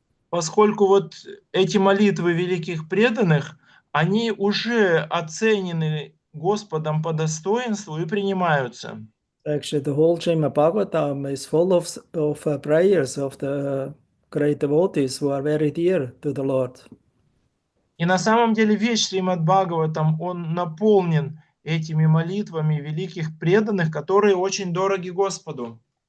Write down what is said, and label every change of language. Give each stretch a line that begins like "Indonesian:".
Russian: Поскольку вот эти молитвы великих преданных, они уже оценены Господом по достоинству и принимаются.
English: Actually, the whole Srimad Bhagavatam is full of prayers of the great devotees who are very dear to the Lord.
Russian: И на самом деле весь Шримад Бхагаватам, он наполнен этими молитвами великих преданных, которые очень дороги Господу.